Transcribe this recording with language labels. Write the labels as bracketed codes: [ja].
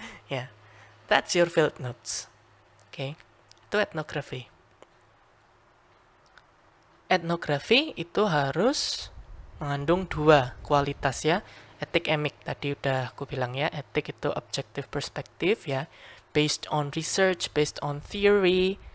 [en] Ya, that's your field notes. [id] Oke, itu etnografi. Etnografi itu harus mengandung 2 kualitas ya. Etik emik tadi udah aku bilang ya, etik itu [en] objective perspective [id] ya. [en] Based on research, based on theory.